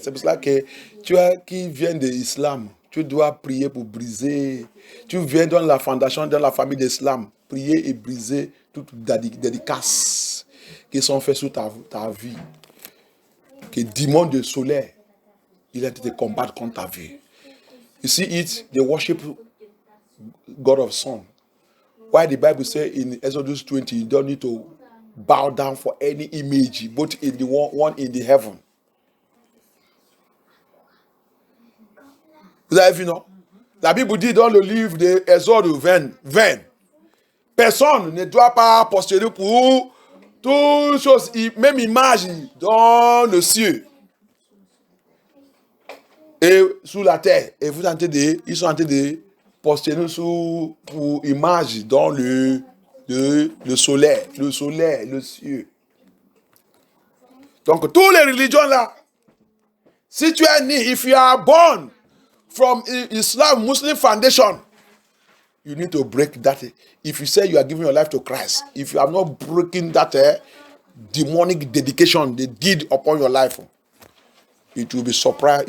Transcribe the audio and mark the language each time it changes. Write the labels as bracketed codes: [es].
[fr] C'est pour cela que tu as qui vient de l'islam. Tu dois prier pour briser. Tu viens dans la fondation, dans la famille d'islam. Prier et briser toutes les dédicaces qui sont faites sur ta vie. Que démon de soleil, il a été combattre contre ta vie. [en] You see it, they worship God of sun. Why the Bible says in Exodus 20, you don't need to bow down for any image, but in the one in the heaven. [fr] Vous avez vu, non? La Bible dit dans le livre de Exode 20, personne ne doit pas postuler pour toute chose, même image dans le ciel. et sous la terre. Et ils sont en train de poster sous pour image dans le soleil, le ciel. Donc, toutes les religions là, si tu es né, [en] if you are born from Islam, Muslim foundation, you need to break that. If you say you are giving your life to Christ, if you are not breaking that demonic dedication they did upon your life, it will be surprised.